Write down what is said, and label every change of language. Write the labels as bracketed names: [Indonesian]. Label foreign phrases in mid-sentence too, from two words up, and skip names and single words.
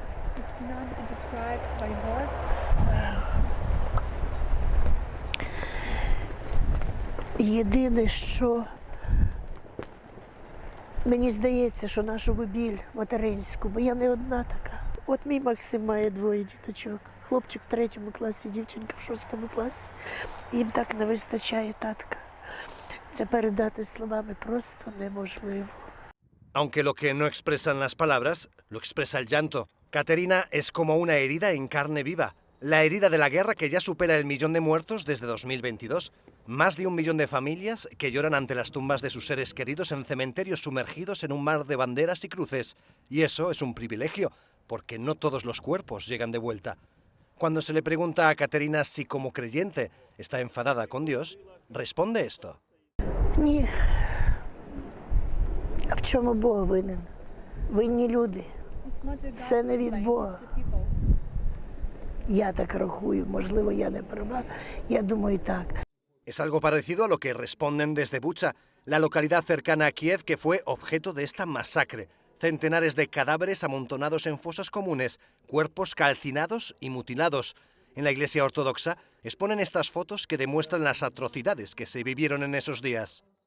[Ukrainian] Єдине, що мені здається, що нашу біль материнську, бо я не одна така. От мій Максим має 2 діточок. Хлопчик в 3 класі, дівчинка в 6 класі. Їм так не вистачає татка. Це передати словами просто неможливо. [Spanish] Aunque lo que no expresan las palabras, lo expresa el llanto. Katerina es como una herida en carne viva. La herida de la guerra que ya supera el 1.000.000 de muertos desde 2022. Más de 1 millón de familias que lloran ante las tumbas de sus seres queridos en cementerios sumergidos en un mar de banderas y cruces. Y eso es un privilegio, porque no todos los cuerpos llegan de vuelta. Cuando se le pregunta a Katerina si como creyente está enfadada con Dios, responde esto. [Ukrainian] Ні. А в чому Бог винен? Винні люди. Це не від Бога. Я так рахую, можливо, я не права, я думаю так. [Spanish] Es algo parecido a lo que responden desde Bucha, la localidad cercana a Kiev que fue objeto de esta masacre. Centenares de cadáveres amontonados en fosas comunes, cuerpos calcinados y mutilados. En la iglesia ortodoxa exponen estas fotos que demuestran las atrocidades que se vivieron en esos días.